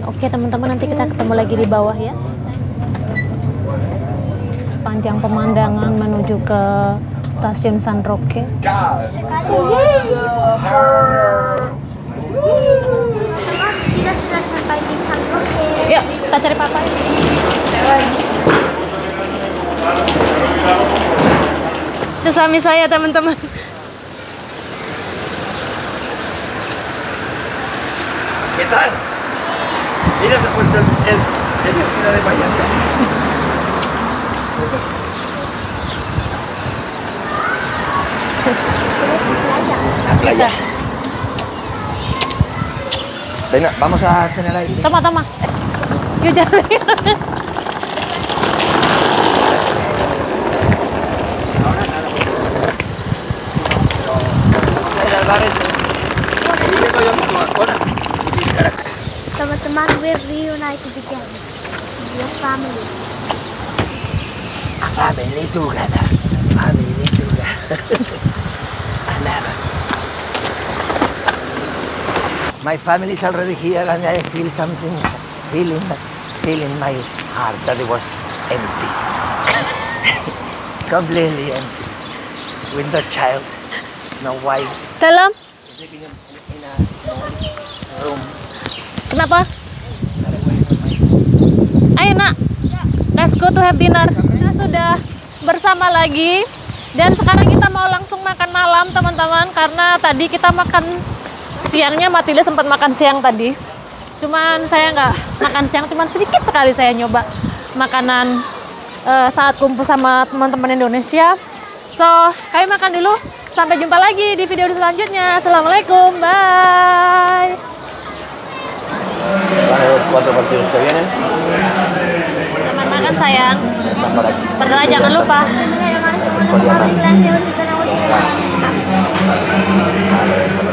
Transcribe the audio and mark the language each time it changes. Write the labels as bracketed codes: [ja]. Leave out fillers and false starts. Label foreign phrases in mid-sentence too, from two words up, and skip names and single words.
[id] Oke teman-teman, nanti kita ketemu lagi di bawah ya. Sepanjang pemandangan menuju ke stasiun San Roque. Kita sudah sampai di San Roque. Yuk, kita cari papa. Itu suami saya teman-teman. [es] ¿Qué tal? Mira, se ha puesto el vestido de payasa. La playa. Venga, vamos a cenar ahí. Toma, toma. [id] Yuk jalan. Teman-teman, [en] we're reunited again. Your family. [id] Family juga dah. Family juga. [en] Another. My family is already here and I feel something, feeling in my heart that it was empty. Completely empty. With no child, no wife. [id] Dalam. [en] Sleeping in a room. [id] Kenapa? Ayo nak, [en] let's go to have dinner. [id] Kita sudah bersama lagi dan sekarang kita mau langsung makan malam teman-teman, karena tadi kita makan siangnya, Matilda sempat makan siang tadi. Cuman saya nggak makan siang, cuman sedikit sekali saya nyoba makanan saat kumpul sama teman-teman Indonesia. So, kami makan dulu. Sampai jumpa lagi di video selanjutnya. Assalamualaikum, bye. [es] Van los 4 partidos que vienen. [id] Selamat makan sayang. [es] Están por aquí. [id] Pernah jangan lupa. [es] Por llamar.